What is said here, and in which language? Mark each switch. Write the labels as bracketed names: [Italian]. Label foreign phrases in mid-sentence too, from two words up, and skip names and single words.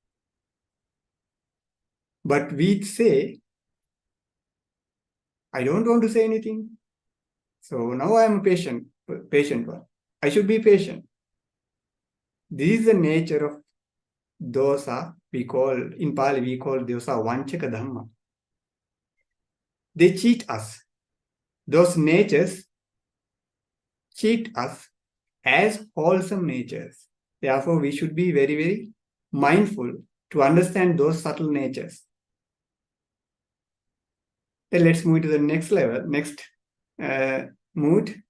[English] But we say, I don't want to say anything. So now I am a patient one. I should be patient. This is the nature of dosa. In Pali, we call [Pali] dosa vanchaka Dhamma. [English] They cheat us. Those natures cheat us as wholesome natures. Therefore, we should be very, very mindful to understand those subtle natures. Then let's move to the next level, next mood.